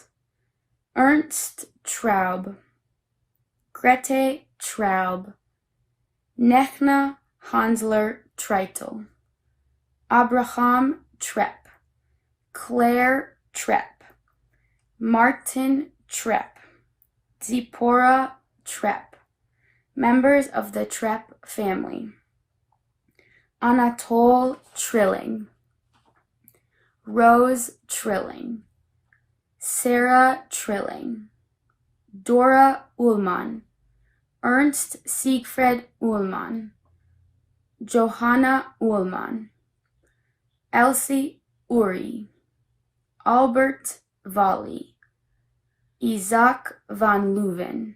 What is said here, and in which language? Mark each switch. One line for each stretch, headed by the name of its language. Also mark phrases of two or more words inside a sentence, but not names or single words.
English: Ernst Traub, Grete Traub, Nechna Hansler Treitel, Abraham Trepp, Claire Trepp, Martin Trepp, Zipporah Trepp, members of the Trepp family. Anatole Trilling, Rose Trilling, Sarah Trilling, Dora Ullmann, Ernst Siegfried Ullmann, Johanna Ullmann, Elsie Uri, Albert Valli, Isaac van Leuven,